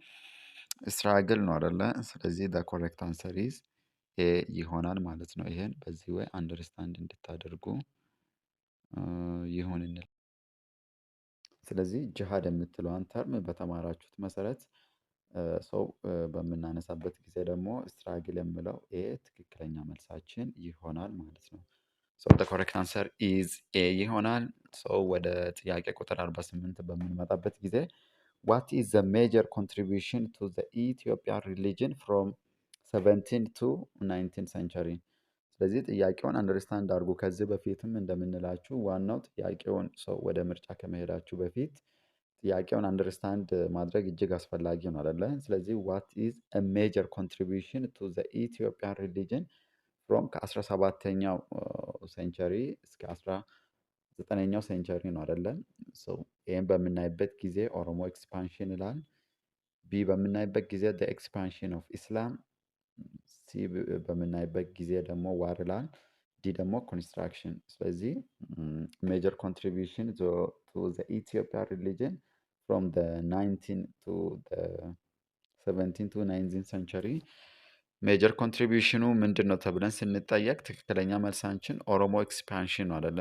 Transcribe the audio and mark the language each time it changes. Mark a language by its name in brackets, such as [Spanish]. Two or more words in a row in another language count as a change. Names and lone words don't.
[Amharic] ስትራግል ነው አደለ? ስለዚህ [English] correct answer is A [Amharic] ይሆናል ማለት ነው። ይሄን በዚህ ወይ አንደርስታንድ እንድታደርጉ ይሁን እንል። ስለዚህ ጂሃድ የምትለዋን ተርም በተማራችሁት መሰረት ሰው በምናነሳበት ጊዜ ደግሞ ስትራግል የምለው ኤ ትክክለኛ መልሳችን ይሆናል ማለት ነው። ሶ [English] the correct answer is A [Amharic] ይሆናል። ሰው ወደ ጥያቄ ቁጥር 48 በምንመጣበት ጊዜ [English] what is the major contribution to the Ethiopian religion from 17th to 19th century? [Amharic] ስለዚህ ጥያቄውን አንደርስታንድ አድርጉ። ከዚህ በፊትም እንደምንላችሁ ዋናው ጥያቄውን ሰው ወደ ምርጫ ከመሄዳችሁ በፊት ጥያቄውን አንደርስታንድ ማድረግ እጅግ አስፈላጊ ነው አይደለ? ስለዚህ [English] what is a major contribution to the Ethiopian religion from [Amharic] ከ17ኛው ሴንቸሪ እስከ 19ኛው ሴንቸሪ ነው አይደለ? ይህም በምናይበት ጊዜ ኦሮሞ ኤክስፓንሽን ይላል። ቢ በምናይበት ጊዜ [English] the expansion of Islam። [Amharic] ሲ በምናይበት ጊዜ ደግሞ ዋር ይላል። ዲ ደግሞ ኮንስትራክሽን። ስለዚህ [English] major contribution to the Ethiopia religion from the 19 to 17 to 19 century major contribution [Amharic] ምንድን ነው ተብለን ስንጠየቅ ትክክለኛ መልሳችን ኦሮሞ ኤክስፓንሽን ነው አይደለ?